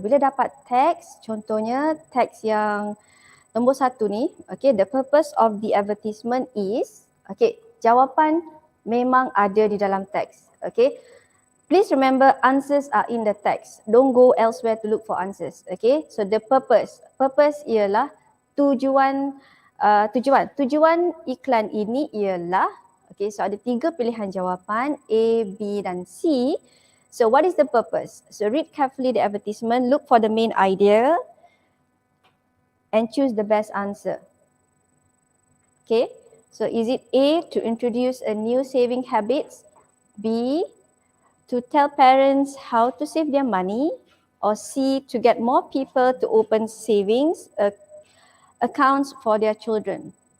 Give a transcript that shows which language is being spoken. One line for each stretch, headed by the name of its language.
Malay: Bila dapat teks, contohnya teks yang nombor 1 ni, okey,
English: the purpose of the advertisement is,
Malay: okey, jawapan memang ada di dalam teks. Okey.
English: Please remember answers are in the text. Don't go elsewhere to look for answers. Okay, so the purpose.
Malay: Purpose ialah tujuan tujuan iklan ini ialah, okay, so ada 3 pilihan jawapan A, B dan C.
English: So what is the purpose? So read carefully the advertisement, look for the main idea and choose the best answer. Okay, so is it A, to introduce a new saving habits, B, to tell parents how to save their money, or C, to get more people to open savings accounts for their children?